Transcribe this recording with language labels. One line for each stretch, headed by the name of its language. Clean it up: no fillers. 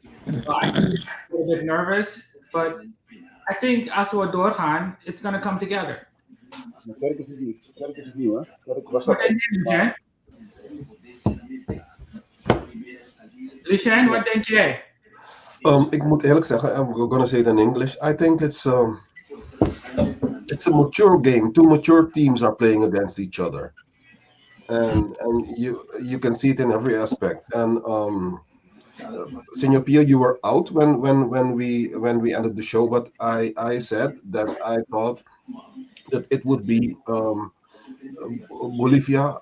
English: I'm a little bit nervous, but I think as we
Dutch: doorgaan,
English: it's going to come together.
Dutch: Kerk is het nieuw, hè? Kerk was Wat denk jij, Lucien, wat denk jij? Ik moet eerlijk zeggen,
English: I'm gonna say it in English. I think it's a mature game. Two mature teams are playing against each other, and you can see it in every aspect. And Senor Pio, you were out when we ended the show, but I said that I thought that it would be Bolivia.